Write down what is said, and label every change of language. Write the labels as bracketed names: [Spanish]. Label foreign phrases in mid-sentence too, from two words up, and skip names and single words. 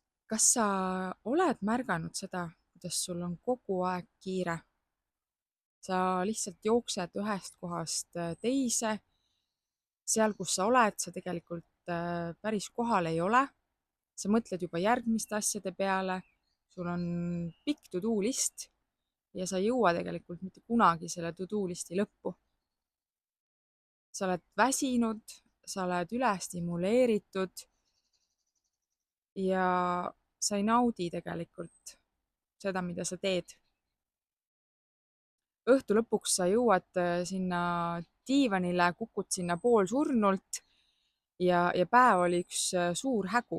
[Estonian] Kas sa oled märganud seda, kuidas sul on kogu aeg kiire? Sa lihtsalt jooksed ühest kohast teise, seal, kus sa oled, sa tegelikult päris kohal ei ole. Sa mõtled juba järgmiste asjade peale, sul on pikk [English] to-do list [Estonian] ja sa ei jõua tegelikult mitte kunagi selle [English] to-do listi [Estonian] lõppu. Sa oled väsinud, sa oled ülestimuleeritud ja sa ei naudi tegelikult seda, mida sa teed. Õhtu lõpuks sa jõuad sinna diivanile, kukud sinna poolsurnult ja päev oli üks suur hägu.